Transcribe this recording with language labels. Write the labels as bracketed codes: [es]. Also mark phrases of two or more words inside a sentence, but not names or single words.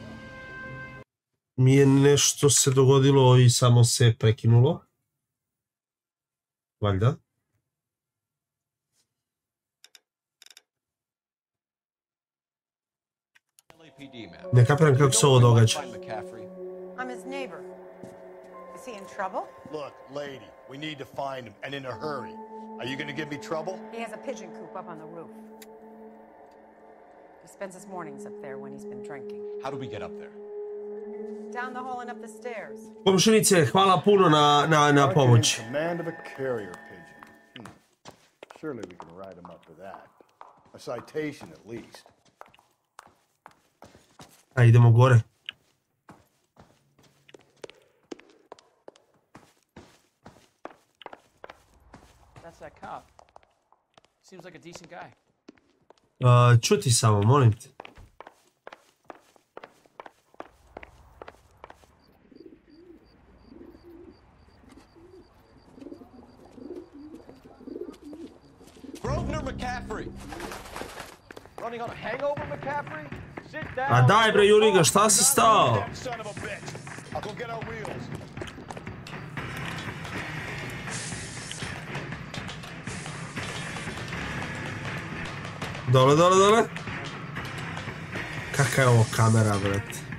[sr] Mi je nešto se dogodilo i samo se prekinulo. Valjda. Ne kapiram kako se ovo događa. [en] I'm his neighbor. Is he in trouble? Look, lady, we need to find him, and in a hurry. Are you gonna give me trouble? He has a pigeon coop up on the roof. He spends his mornings up there when he's been drinking. How do we get up there? Down the hall and up the stairs. [sr] Komšinice, hvala puno na pomoć. [en] Command of a carrier pigeon. Surely we can write him up for that. A citation at least. [sr] A idemo gore. [en] That's that cop. Seems like a decent guy. [sr] Čuti samo, molim te. [en] Running on a hangover, McCaffrey? Sit down. [sr] A daj bre Juliga, šta si stao? Dole. Kakva je ovo kamera, brate?